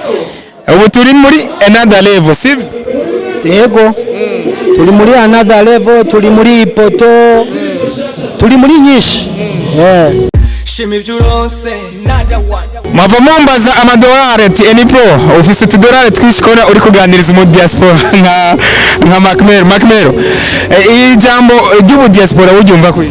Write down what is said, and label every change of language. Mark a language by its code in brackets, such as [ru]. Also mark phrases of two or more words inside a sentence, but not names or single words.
[rn] Ubu turi muri [en] another level [rn] sivyo? Yego. Turi muri [en] another level, [rn] turi muri poto, turi muri nyinshi. Mava mumbaza amadolari ati enipo ufise tudolari twishikora uri kuganiriza mu diaspora nka Makmero. Ijambo ry'ubu diaspora uryumva kwi?